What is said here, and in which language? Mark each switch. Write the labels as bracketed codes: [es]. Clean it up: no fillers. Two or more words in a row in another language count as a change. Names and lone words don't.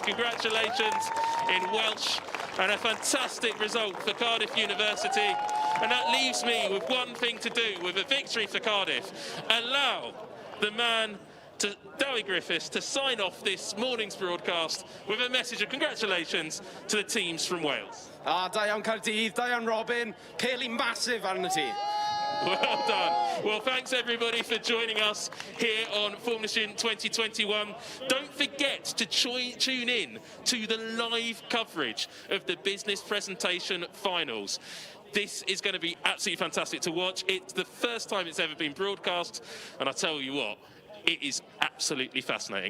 [en] Congratulations in Welsh. And a fantastic result for Cardiff University. And that leaves me with one thing to do with a victory for Cardiff. Allow the man, Dewi Griffiths, to sign off this morning's broadcast with a message of congratulations to the teams from Wales. [cy] Da iawn Caerdydd, da iawn Robin, peli massive arno ti. [en] Well done. Well, thanks everybody for joining us here on Formula Student 2021. Don't forget to tune in to the live coverage of the business presentation finals. This is going to be absolutely fantastic to watch. It's the first time it's ever been broadcast, and I tell you what, it is absolutely fascinating.